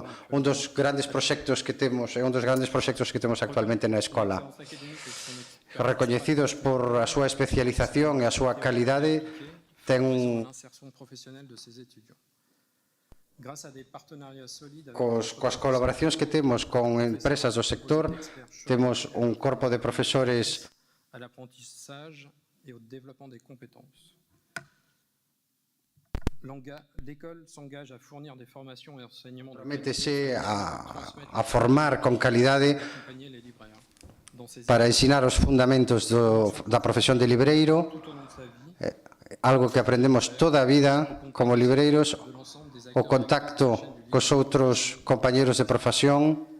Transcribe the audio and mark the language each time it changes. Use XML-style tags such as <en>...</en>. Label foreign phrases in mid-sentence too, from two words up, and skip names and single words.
<gl>Un dos grandes proxectos que temos actualmente na escola, recoñecidos por a súa especialización e a súa calidade, ten coas colaboracións que temos con empresas do sector, temos un corpo de profesores</gl> <fr>à l'apprentissage et au développement des compétences. L'école s'engage à fournir des formations et enseignements de</fr> <gl>Métese a formar con calidade para ensinar os fundamentos da profesión de libreiro, algo que aprendemos toda a vida como libreiros, o contacto cos outros compañeros de profesión.</gl>